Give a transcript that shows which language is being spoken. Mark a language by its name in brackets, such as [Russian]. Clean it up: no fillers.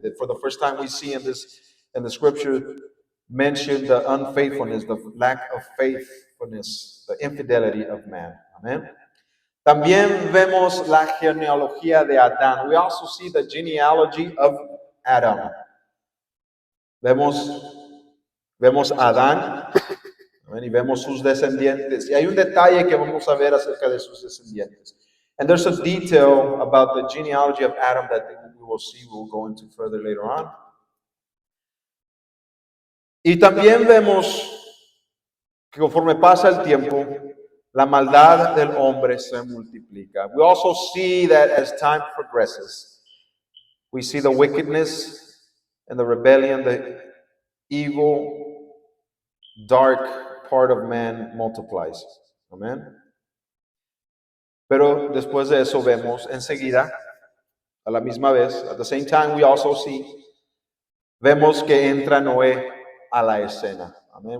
[English] That for the first time we see in the scripture mentioned the unfaithfulness, the lack of faithfulness, the infidelity of man. Amen. [Spanish] También vemos la genealogía de Adán. [English] We also see the genealogy of Adam. [Spanish] Vemos a Adán y vemos sus descendientes. Y hay un detalle que vamos a ver acerca de sus descendientes. [English] And there's a detail about the genealogy of Adam that we will see, we'll go into further later on. [Spanish] Y también vemos que conforme pasa el tiempo, la maldad del hombre se multiplica. [English] We also see that as time progresses, we see the wickedness and the rebellion, the evil, dark part of man multiplies. [Spanish] Amen. Pero después de eso vemos enseguida, a la misma vez, [English] at the same time we also see, [Spanish] vemos que entra Noé a la escena. Amen.